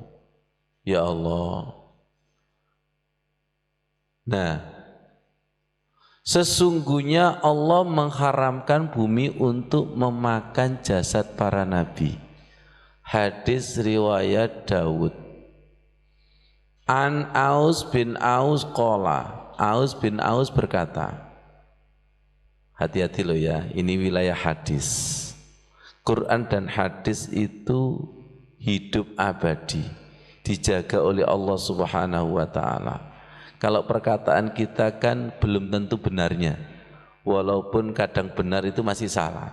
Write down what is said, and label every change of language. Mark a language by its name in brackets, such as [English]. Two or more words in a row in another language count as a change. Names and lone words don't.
[Arabic] يا الله. [Indonesian] Nah, sesungguhnya Allah mengharamkan bumi untuk memakan jasad para nabi. Hadis riwayat Daud. [Arabic] عن أوس بن أوس قال. [Indonesian] Aus bin Aus berkata, hati-hati loh ya, ini wilayah hadis. Quran dan hadis itu hidup abadi, dijaga oleh Allah [Arabic] سبحانه وتعالى. [Indonesian] Kalau perkataan kita kan belum tentu benarnya, walaupun kadang benar itu masih salah.